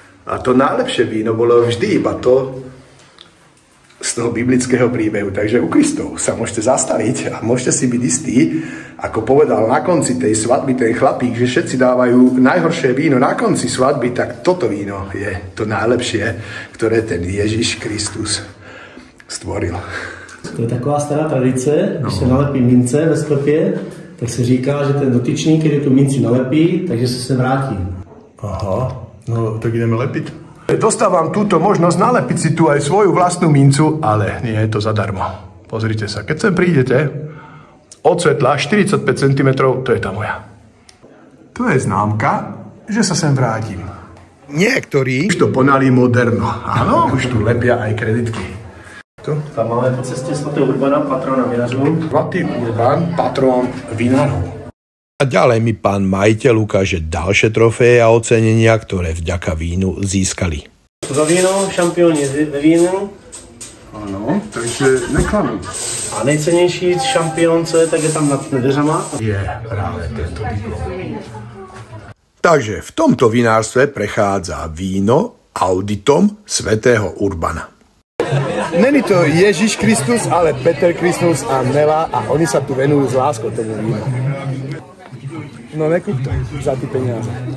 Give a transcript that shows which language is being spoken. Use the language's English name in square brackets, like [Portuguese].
[Slovak] A to najlepšie víno bolo vždy iba to z toho biblického príbehu. Takže u Kristov sa môžete zastaviť a môžete si byť istí, ako povedal na konci tej svadby ten chlapík, že všetci dávajú najhoršie víno na konci svadby, tak toto víno je to najlepšie, ktoré ten Ježiš Kristus stvoril. [Czech] To je taková stará tradice, když se nalepí mince ve sklepě, tak se říká, že ten dotyčný, který tu minci nalepí, takže se sem vrátí. [Slovak] Aha, no tak ideme lepiť. Dostávam túto možnosť nalepiť si tu aj svoju vlastnú mincu, ale nie je to zadarmo. Pozrite sa, keď sem prídete, od svetla 45 cm, to je tá moja. To je známka, že sa sem vrátim. Niektorí Už to ponali moderno. Áno, už tu lepia aj kreditky. [Czech] Tam máme po cestě svatého Urbana, patrona vinařů. [Slovak] Svatý Urban, patron vinárov. A ďalej mi pán majiteľ ukáže ďalšie trofeje a ocenenia, ktoré vďaka vínu získali. [Czech] Za víno, šampioni ve vínu. [Slovak] Ano, takže neklamí. [Czech] A nejcennější šampion, co je, tak je tam nad dveřama. [Slovak] Je práve tento diplom. Takže v tomto vinárstve prechádza víno auditom svätého Urbana. [Czech] Není to Ježíš Kristus, ale [Slovak] Peter Kristus a Nela a oni sa tu venujú s láskou tomu vínu. No nekúp to za ty peniaze.